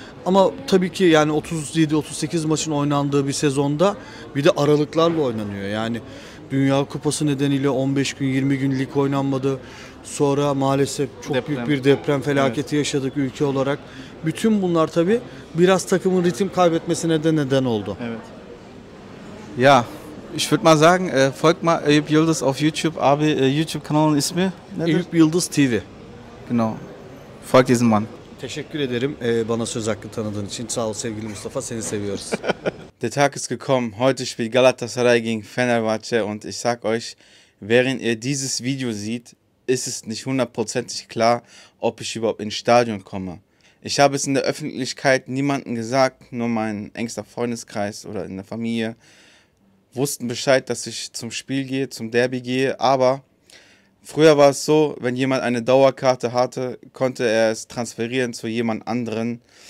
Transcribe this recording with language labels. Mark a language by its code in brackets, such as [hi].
[tr] Ama tabii ki yani 37-38 maçın oynandığı bir sezonda bir de aralıklarla oynanıyor. Yani Dünya Kupası nedeniyle 15 gün 20 gün lig oynanmadı. Sonra maalesef çok büyük bir deprem felaketi yaşadık ülke olarak. Bütün bunlar tabii biraz takımın ritim kaybetmesine de neden oldu. Evet. [de] Ja, ich würde mal sagen, folgt mal Eyüp Yıldız auf YouTube. [tr] Abi YouTube-kanalın ismi nedir? Eyüp Yıldız TV. [de] Genau. Folgt diesem Mann. [tr] Teşekkür ederim bana söz hakkı tanıdığın için. Sağ ol sevgili Mustafa, seni seviyoruz. [de] Der Tag ist gekommen. Heute spielt Galatasaray gegen Fenerbahçe und ich sag euch, während ihr dieses Video seht, ist es nicht hundertprozentig klar, ob ich überhaupt ins Stadion komme. Ich habe es in der Öffentlichkeit niemandem gesagt, nur mein engster Freundeskreis oder in der Familie wussten Bescheid, dass ich zum Spiel gehe, zum Derby gehe, aber früher war es so, wenn jemand eine Dauerkarte hatte, konnte er es transferieren zu jemand anderen.